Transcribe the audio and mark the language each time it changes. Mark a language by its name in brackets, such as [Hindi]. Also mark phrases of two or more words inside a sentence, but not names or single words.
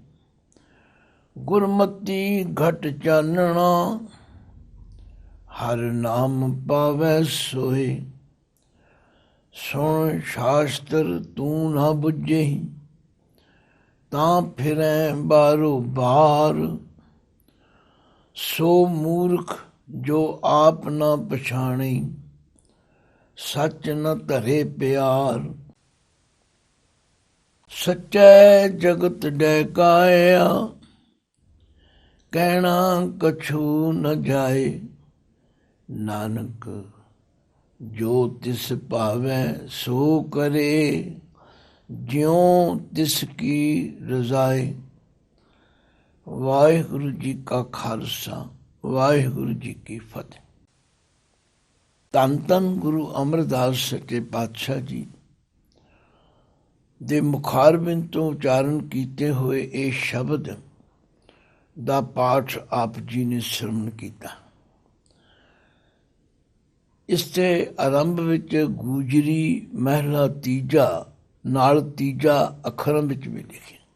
[Punjabi] ਗੁਰਮਤਿ ਘਟ ਚਾਨਣਾ, ਹਰ ਨਾਮ ਪਾਵੈ ਸੋਏ। ਸੁਣ ਸ਼ਾਸਤ੍ਰ ਤੂ ਨ ਬੁਝੇਹਿ, ਤਾਂ ਫਿਰੈਂ ਬਾਰੋ ਬਾਰ। ਸੋ ਮੂਰਖ ਜੋ ਆਪ ਨ ਪਛਾਣੀ, ਸਚ ਨ ਧਰੇ ਪਿਆਰ। ਸੱਚੈ ਜਗਤ ਡੈਕਾਇਆ, ਕਹਣਾ ਕਛੁ ਨ ਜਾਏ। ਨਾਨਕ ਜੋ ਤਿਸ ਪਾਵੈ ਸੋ ਕਰੇ, ਜਿਉਂ ਤਿਸਕੀ ਰਜਾਏ। ਵਾਹਿਗੁਰੂ ਜੀ ਕਾ ਖਾਲਸਾ, ਵਾਹਿਗੁਰੂ ਜੀ ਕੀ ਫਤਿਹ। ਧੰਨ ਧੰਨ ਗੁਰੂ ਅਮਰਦਾਸ ਸੱਚੇ ਪਾਤਸ਼ਾਹ ਜੀ ਦੇ ਮੁਖਾਰਬਿੰਦ ਤੋਂ ਉਚਾਰਨ ਕੀਤੇ ਹੋਏ ਇਹ ਸ਼ਬਦ ਦਾ ਪਾਠ ਆਪ ਜੀ ਨੇ ਸਰਵਣ ਕੀਤਾ। ਇਸ ਦੇ ਆਰੰਭ ਵਿੱਚ ਗੂਜਰੀ ਮਹਿਲਾ ਤੀਜਾ ਨਾਲ ਤੀਜਾ ਅੱਖਰਾਂ ਵਿੱਚ ਵੀ ਲਿਖਿਆ।